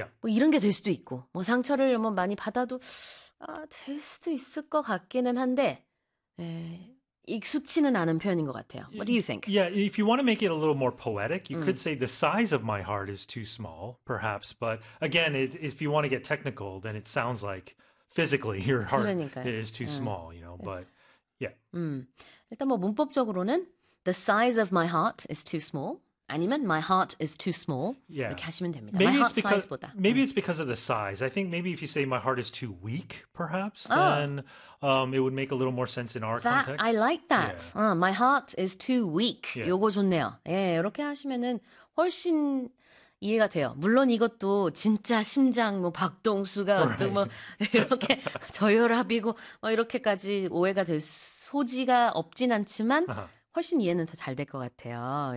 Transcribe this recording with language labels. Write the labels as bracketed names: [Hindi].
[Korean] 뭐 이런 게될 수도 있고, 뭐 상처를 뭐 많이 받아도 될 수도 있을 것 같기는 한데, 익숙치는 않은 표현인 것 같아요. [English] What do you think? Yeah, if you want to make it a little more poetic, you could say the size of my heart is too small, perhaps. But again, if you want to get technical, then it sounds like physically your heart [Korean] 그러니까요. [English] is too small, But yeah. [Korean] 일단 뭐 문법적으로는 [English] the size of my heart is too small. [Korean] 아니면 [English] my heart is too small. [Korean] 이렇게 하시면 됩니다. [English] My heart size보다. �ybe it's because of the size. I think maybe if you say my heart is too weak, perhaps, Oh. then it would make a little more sense in our That I context. like that. My heart is too weak. [Korean] 요거 좋네요. 예, 이렇게 하시면은 훨씬 이해가 돼요. 물론 이것도 진짜 심장 뭐 박동수가 어떻고 뭐 이렇게 저혈압이고 뭐 이렇게까지 오해가 될 소지가 없진 않지만 훨씬 이해는 더잘될것 같아요.